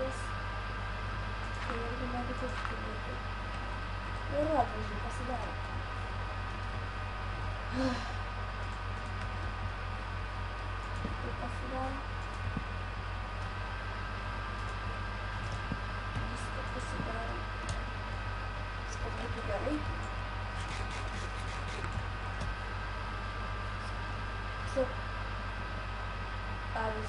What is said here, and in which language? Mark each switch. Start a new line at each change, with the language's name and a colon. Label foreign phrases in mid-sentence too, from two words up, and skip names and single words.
Russian: Я не могу тут. Ну ладно же, подарок.
Lithuanian: Tai pasidaro. Viską pasidaro. Viskas būtų gerai. Avis.